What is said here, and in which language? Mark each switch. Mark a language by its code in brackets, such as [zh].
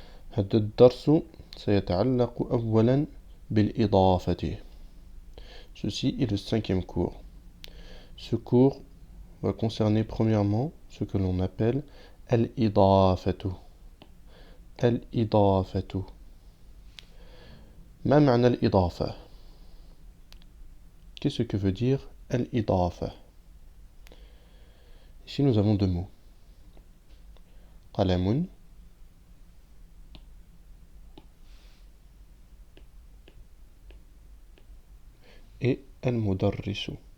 [ar] هذا الدرس سيتعلق أولا بالإضافة. [fr] Ceci est le cinquième cours. Ce cours va concerner premièrement ce que l'on appelle الإضافة. [ar] الإضافة. ما معنى الإضافة? [fr] Qu'est-ce que veut dire الإضافة? Ici nous avons deux mots. [ar] قلم et المدرس.